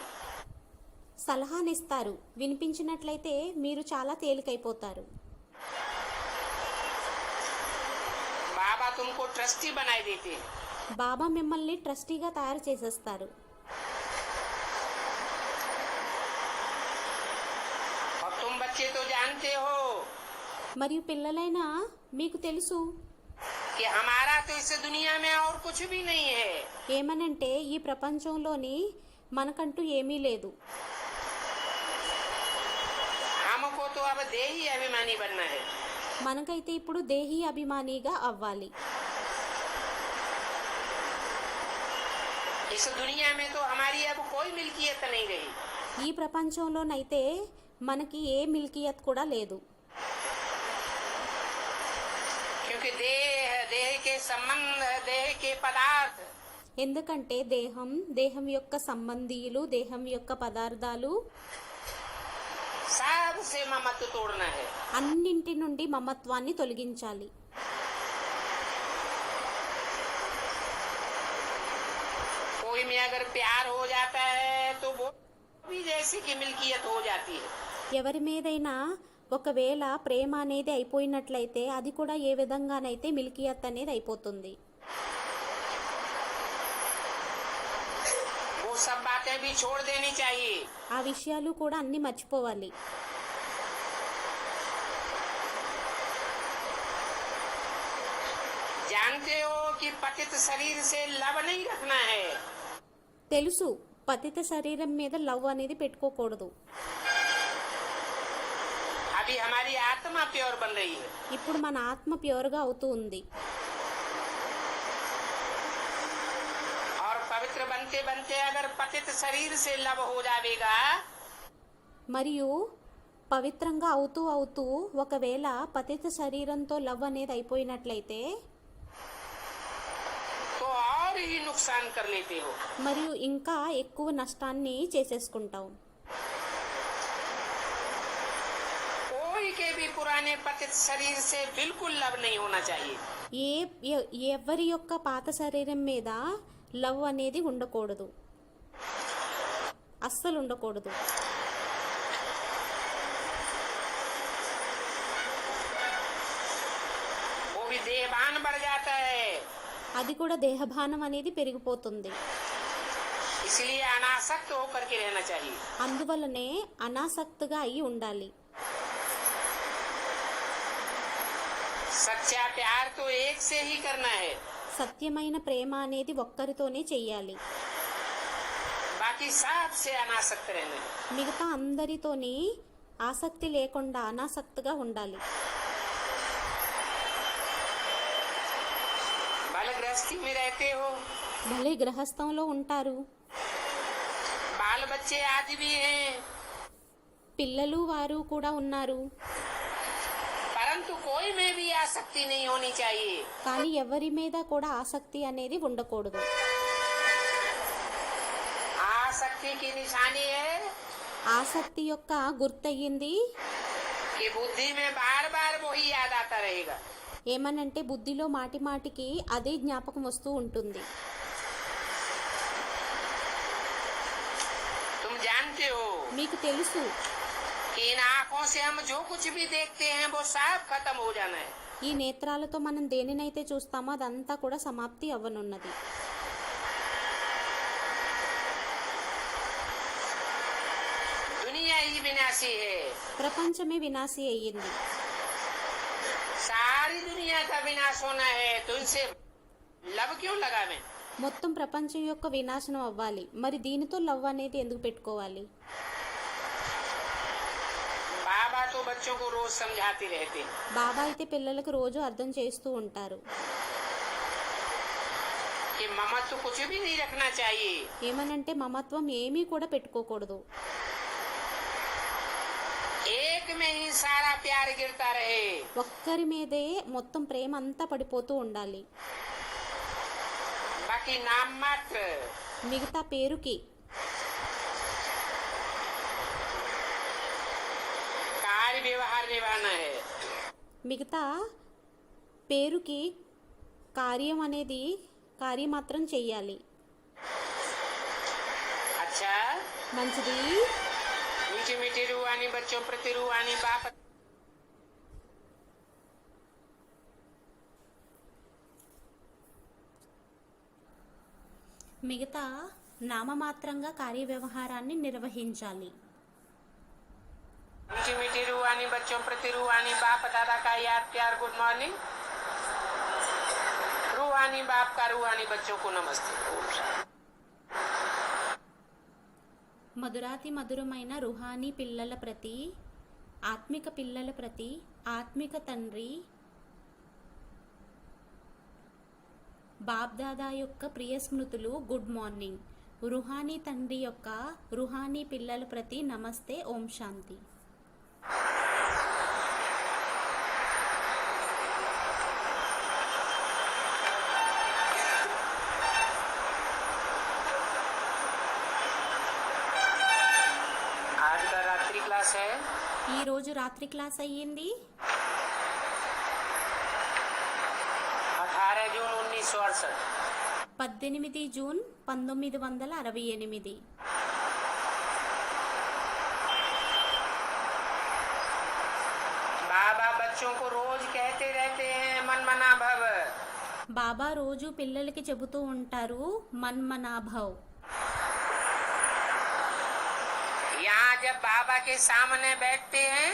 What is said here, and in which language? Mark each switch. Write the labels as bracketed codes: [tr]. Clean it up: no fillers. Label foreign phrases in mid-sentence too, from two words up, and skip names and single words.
[te] సలహానిస్తారు, వినిపించినట్లయితే మీరు చాలా తేలికైపోతారు. [hi] बाबा तुमको ट्रस्टी बनाए देते हैं। [te] బాబా మిమ్మల్ని ట్రస్టీగా తయారు చేసేస్తారు. [hi] और तुम बच्चे तो जानते हो [te] మరియు పిల్లలైనా మీకు తెలుసు [hi] कि हमारा तो इस दुनिया में और कुछ भी नहीं है। [te] ఏమనంటే ఈ ప్రపంచంలోని మనకంటూ ఏమీ లేదు. [hi] हमको तो अब देही अभिमानी बनना है। [te] మనకైతే ఇప్పుడు దేహీ అభిమానిగా అవ్వాలి. [hi] इस दुनिया में तो हमारी अब कोई मिल्कियत नहीं रही। [te] ఈ ప్రపంచంలోనైతే మనకి ఏ మిల్కియత్ కూడా లేదు. [hi] क्योंकि देह देह के संबंध देह के पदार्थ [te] ఎందుకంటే దేహం, దేహం యొక్క సంబంధీయులు, దేహం యొక్క పదార్థాలు [hi] सबसे ममत्व तोड़ना है। [te] అన్నింటి నుండి మమత్వాన్ని తొలగించాలి. [hi] कोई में अगर प्यार हो जाता है तो वो भी जैसे कि मिल्कियत हो जाती है। [te] ఎవరి మీదైనా ఒకవేళ ప్రేమ అనేది అయిపోయినట్లయితే అది కూడా ఏ విధంగానైతే మిల్కియత్ అనేది అయిపోతుంది. [hi] वो सब बातें भी छोड़ देनी चाहिए। [te] ఆ విషయాలు కూడా అన్ని మర్చిపోవాలి. [hi] जानते हो कि पतित शरीर से लव नहीं रखना है। [te] తెలుసు, పతిత శరీరం మీద లవ్ అనేది పెట్టుకోకూడదు. [hi] अभी हमारी आत्मा प्योर बन रही है। [te] ఇప్పుడు మన ఆత్మ ప్యూర్గా అవుతూ ఉంది. [hi] और पवित्र बनते बनते अगर पतित शरीर से लव हो जाएगा [te] మరియు పవిత్రంగా అవుతూ అవుతూ ఒకవేళ పతిత శరీరంతో లవ్ అనేది అయిపోయినట్లయితే [hi] तो और ही नुकसान कर लेते हो। [te] మరియు ఇంకా ఎక్కువ నష్టాన్ని చేసేసుకుంటాం. [hi] कोई के भी पुराने पतित शरीर से बिल्कुल लव नहीं होना चाहिए। [te] ఎవరి యొక్క పాత శరీరం మీద లవ్ అనేది ఉండకూడదు, అస్సలు ఉండకూడదు. [hi] वो भी देहभान बढ़ जाता है। [te] అది కూడా దేహభానం అనేది పెరిగిపోతుంది. [hi] इसलिए अनासक्त होकर के रहना चाहिए। [te] అందువల్లనే అనాసక్తిగా అయి ఉండాలి. [hi] सच्चा प्यार तो एक से ही करना है। [te] సత్యమైన ప్రేమ అనేది ఒక్కరితోనే చెయ్యాలి. [hi] बाकी सब से अनासक्त रहना है। [te] మిగతా అందరితోని ఆసక్తి లేకుండా అనాసక్తిగా ఉండాలి. [hi] बाल गृहस्थी में रहते हो, [te] భలే గృహస్థంలో ఉంటారు, [hi] बाल बच्चे आदि भी हैं, [te] పిల్లలు వారు కూడా ఉన్నారు. [hi] परंतु कोई में भी आसक्ति नहीं होनी चाहिए। [te] కానీ ఎవరి మీద కూడా ఆసక్తి అనేది ఉండకూడదు. [hi] आसक्ति की निशानी है [te] ఆసక్తి యొక్క గుర్తయ్యింది [hi] कि बुद्धि में बार बार वही याद आता रहेगा। [te] ఏమనంటే బుద్ధిలో మాటి మాటికి అదే జ్ఞాపకం వస్తూ ఉంటుంది. [hi] तुम जानते हो [te] మీకు తెలుసు [hi] कि इन आँखों से हम जो कुछ भी देखते हैं वो सब खत्म हो जाना है। [te] ఈ నేత్రాలతో మనం దేనినైతే చూస్తామో అదంతా కూడా సమాప్తి అవ్వనున్నది. [hi] दुनिया ही विनाशी है। [te] ప్రపంచమే వినాశి అయ్యింది. [hi] सारी दुनिया का विनाश होना है तो इनसे लब क्यों लगावे। [te] మొత్తం ప్రపంచం యొక్క వినాశనం అవ్వాలి, మరి దీనితో లవ్ అనేది ఎందుకు పెట్టుకోవాలి? [hi] बाबा तो बच्चों को रोज समझाते रहते हैं [te] బాబా అయితే పిల్లలకు రోజు అర్థం చేస్తూ ఉంటారు. [hi] कि ममत्व कुछ भी नहीं रखना चाहिए। [te] ఏమనంటే మమత్వం ఏమీ కూడా పెట్టుకోకూడదు. [hi] एक में ही सारा प्यार गिरता रहे। [te] ఒక్కరి మీదే మొత్తం ప్రేమ అంతా పడిపోతూ ఉండాలి. [hi] बाकी नाम मात्र [te] మిగతా పేరుకి, [hi] कार्य व्यवहार निभाना है। [te] మిగతా పేరుకి కార్యం అనేది కార్యమాత్రం చెయ్యాలి. [hi] अच्छा, [te] మంచిది. [hi] मीठी मीठी रूहानी बच्चों प्रति रूहानी बाप [te] మిగతా నామమాత్రంగా కార్యవ్యవహారాన్ని నిర్వహించాలి. [hi] मीठी मीठी रूहानी बच्चों प्रति रूहानी बाप दादा का याद प्यार [en] good morning. [hi] रूहानी बाप का रूहानी बच्चों को नमस्ते। ओम शांति। [te] మధురాతి మధురమైన రుహానీ పిల్లల ప్రతి, ఆత్మిక పిల్లల ప్రతి, ఆత్మిక తండ్రి బాబ్దాదా యొక్క ప్రియ స్మృతులు [en] good morning. [te] రుహానీ తండ్రి యొక్క రుహానీ పిల్లల ప్రతి నమస్తే. ఓం శాంతి. [hi] आज का रात्रि क्लास है [te] ఈ రోజు రాత్రి క్లాస్ అయ్యింది. [hi] 18 जून 1968। [te] 18 జూన్ 1968. [hi] बाबा बच्चों को रोज कहते रहते हैं [sa] मन मना भव। [te] బాబా రోజు పిల్లలకి చెబుతూ ఉంటారు మన్మనాభవ్. [hi] यहाँ जब बाबा के सामने बैठते हैं